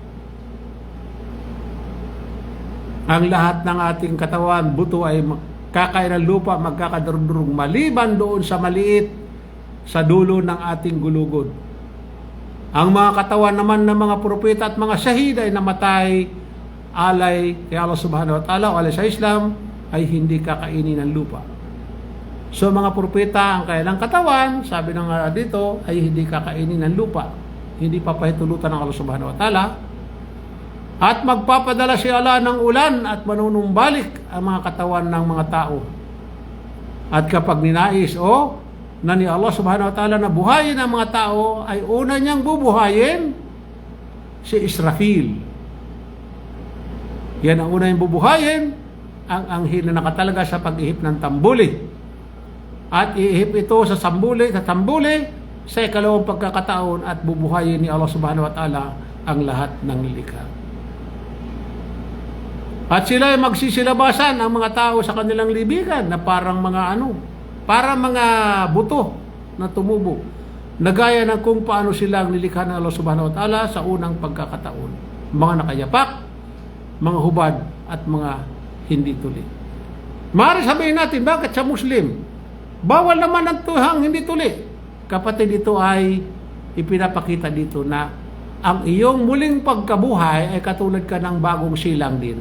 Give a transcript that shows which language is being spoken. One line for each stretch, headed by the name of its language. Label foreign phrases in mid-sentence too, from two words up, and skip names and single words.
Filipino: Ang lahat ng ating katawan, buto ay kakain ng lupa, magkakadurog-durog. Maliban doon sa maliit sa dulo ng ating gulugod. Ang mga katawan naman ng mga propeta at mga syahid ay namatay alay kay Allah
Arabic: سبحانه وتعالى
Filipino: o alay sa Islam ay hindi kakainin ng lupa. So mga propeta, ang kanilang katawan, sabi ng dito, ay hindi kakainin ng lupa. Hindi papahitulutan ng Allah
Arabic: سبحانه وتعالى.
Filipino: At magpapadala si Allah ng ulan at manunumbalik ang mga katawan ng mga tao. At kapag ninais na ni Allah
Arabic: سبحانه وتعالى
Filipino: na buhayin ang mga tao, ay una niyang bubuhayin si Israfil. Yan ang una niyang bubuhayin, ang anghel na nakatalaga sa pag-ihip ng tambuli. At iihip ito sa tambuli, sa ikalawang pagkakataon at bubuhayin ni Allah
Arabic: سبحانه وتعالى
Filipino: ang lahat ng nilikha. At sila ay magsisilabasan ang mga tao sa kanilang libigan na parang mga mga buto na tumubo. Nagaya ng kung paano silang nilikha ng Allah
Arabic: سبحانه وتعالى
Filipino: sa unang pagkakataon. Mga nakayapak, mga hubad, at mga hindi tuli. Maaari sabihin natin, bakit sa Muslim? Bawal naman ang tuhang hindi tuli. Kapatid, ito ay ipinapakita dito na ang iyong muling pagkabuhay ay katulad ka ng bagong silang din.